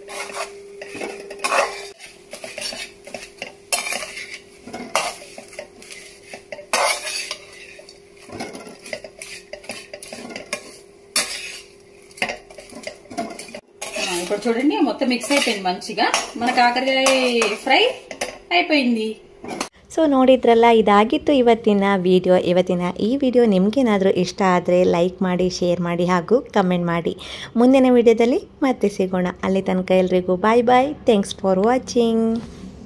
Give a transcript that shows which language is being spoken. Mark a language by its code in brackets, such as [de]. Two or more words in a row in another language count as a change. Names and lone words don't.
[te] ఇప్పుడు చూడండి మొత్తం మిక్స్ అయిపోయింది మంచిగా, మన కాకరకాయ ಫ್ರೈ అయిపోయింది. [kn] ಸೊ ನೋಡಿದ್ರಲ್ಲ, ಇದಾಗಿತ್ತು ಇವತ್ತಿನ ಈ ವಿಡಿಯೋ ನಿಮಗೇನಾದರೂ ಇಷ್ಟ ಆದರೆ ಲೈಕ್ ಮಾಡಿ, ಶೇರ್ ಮಾಡಿ ಹಾಗೂ ಕಮೆಂಟ್ ಮಾಡಿ. ಮುಂದಿನ ವಿಡಿಯೋದಲ್ಲಿ ಮತ್ತೆ ಸಿಗೋಣ. ಅಲ್ಲಿ ತನಕ ಎಲ್ರಿಗೂ ಬಾಯ್ ಬಾಯ್. [en] Thanks for watching.